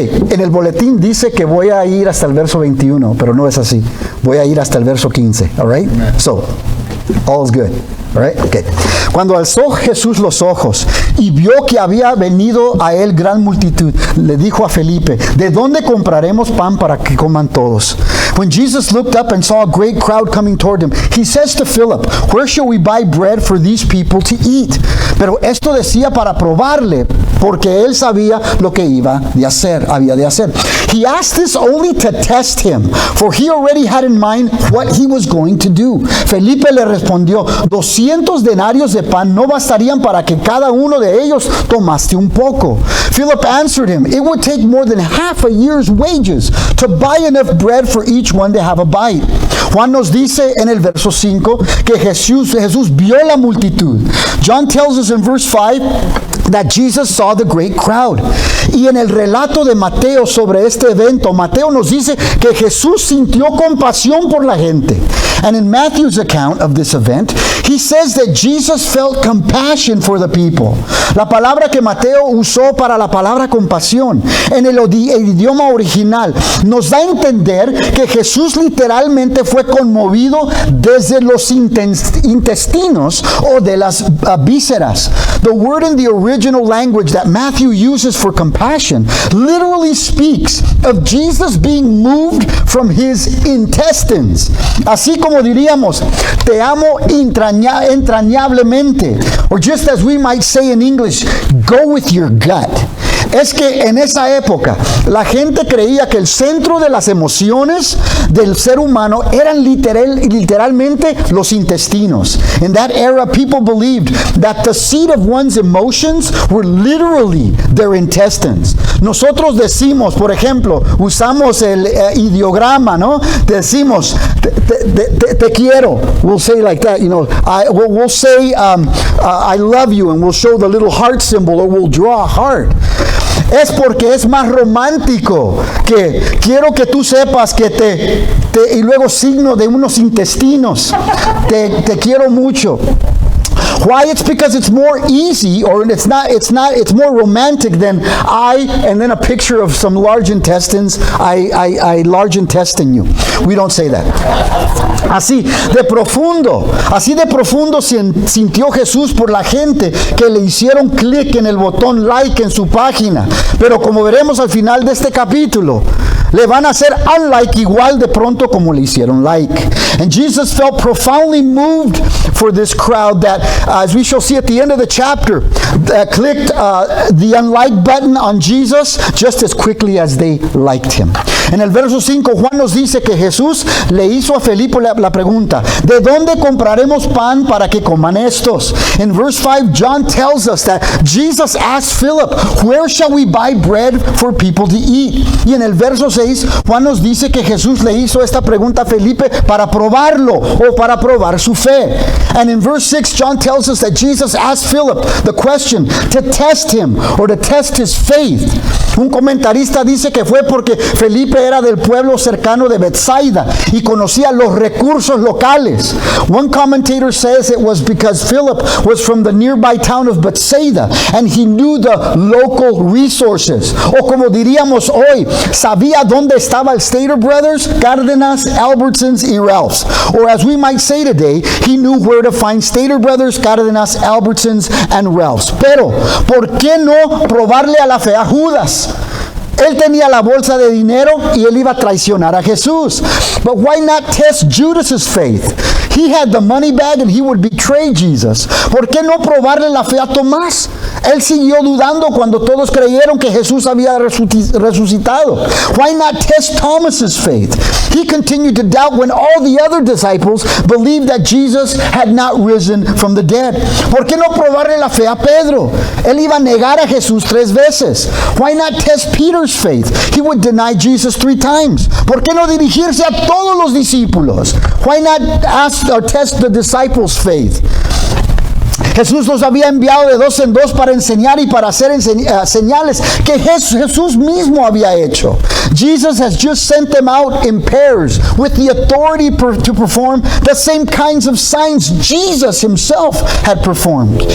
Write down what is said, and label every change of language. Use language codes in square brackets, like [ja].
[es] En el boletín dice que voy a ir hasta el verso 21, pero no es así. Voy a ir hasta el verso 15, [en] all right? So, all is good. All right? Okay. [es] Cuando alzó Jesús los ojos y vio que había venido a él gran multitud, le dijo a Felipe, ¿de dónde compraremos pan para que coman todos? [en] When Jesus looked up and saw a great crowd coming toward him, he says to Philip, where shall we buy bread for these people to eat? [es] Pero esto decía para probarle, porque él sabía lo que había de hacer. [en] He asked this only to test him, for he already had in mind what he was going to do. [es] Felipe le respondió, 200 denarios de pan no bastarían para que cada uno de ellos tomase un poco. [en] Philip answered him, it would take more than half a year's wages to buy enough bread for each one to have a bite. [es] Juan nos dice en el verso 5 que Jesús vio la multitud. [en] John tells us in verse 5 that Jesus saw the great crowd. [es] Y en el relato de Mateo sobre este evento, Mateo nos dice que Jesús sintió compasión por la gente. [en] And in Matthew's account of this event, he says that Jesus felt compassion for the people. [es] La palabra que Mateo usó para la palabra compasión en el idioma original nos da a entender que Jesús literalmente fue conmovido desde los intestinos o de las vísceras. [en] The word in the original language that Matthew uses for compassion literally speaks of Jesus being moved from his intestines. [es] Así como diríamos, te amo entrañablemente. [en] Or just as we might say in English, go with your gut. [es] Es que en esa época la gente creía que el centro de las emociones del ser humano eran literalmente los intestinos. [en] In that era, people believed that the seat of one's emotions were literally their intestines. [es] Nosotros decimos, por ejemplo, usamos el ideograma, ¿no? Decimos, te quiero. [en] We'll say like that, you know. We'll say, I love you, and we'll show the little heart symbol, or we'll draw a heart. [es] Es porque es más romántico que quiero que tú sepas que y luego signo de unos intestinos. Te quiero mucho. [en] Why? It's because it's more easy, or it's more romantic than and then a picture of some large intestines. I large intestine you. We don't say that. [es] Así de profundo sintió Jesús por la gente que le hicieron clic en el botón like en su página. Pero como veremos al final de este capítulo, le van a hacer unlike igual de pronto como le hicieron like. [en] And Jesus felt profoundly moved for this crowd that, as we shall see at the end of the chapter, clicked the unlike button on Jesus just as quickly as they liked him. [es] En el verso 5, Juan nos dice que Jesús le hizo a Felipe la pregunta, ¿de dónde compraremos pan para que coman estos? [en] In verse 5, John tells us that Jesus asked Philip, where shall we buy bread for people to eat? [es] Y en el verso 6, Juan nos dice que Jesús le hizo esta pregunta a Felipe para probarlo o para probar su fe. [en] And in verse 6, John tells us that Jesus asked Philip the question to test him or to test his faith. [es] Un comentarista dice que fue porque Felipe era del pueblo cercano de Bethsaida y conocía los recursos locales. [en] One commentator says it was because Philip was from the nearby town of Bethsaida and he knew the local resources. [es] O como diríamos hoy, sabía dónde estaba el Stater Brothers, Cárdenas, Albertsons y Ralphs. [en] Or as we might say today, he knew where to find Stater Brothers, Cárdenas, Albertsons and Ralphs. [es] Pero, ¿por qué no probarle a la fe a Judas? Él tenía la bolsa de dinero y él iba a traicionar a Jesús. [en] But why not test Judas's faith? He had the money bag and he would betray Jesus. [es] ¿Por qué no probarle la fe a Tomás? Él siguió dudando cuando todos creyeron que Jesús había resucitado. [en] Why not test Thomas's faith? He continued to doubt when all the other disciples believed that Jesus had not risen from the dead. [es] ¿Por qué no probarle la fe a Pedro? Él iba a negar a Jesús 3 veces. [en] Why not test Peter's faith? He would deny Jesus 3 times. [es] ¿Por qué no dirigirse a todos los discípulos? [en] Why not ask or test the disciples' faith? [es] Jesús los había enviado de 2 en 2 para enseñar y para hacer señales que Jesús mismo había hecho. [en] Jesus has just sent them out in pairs with the authority to perform the same kinds of signs Jesus himself had performed.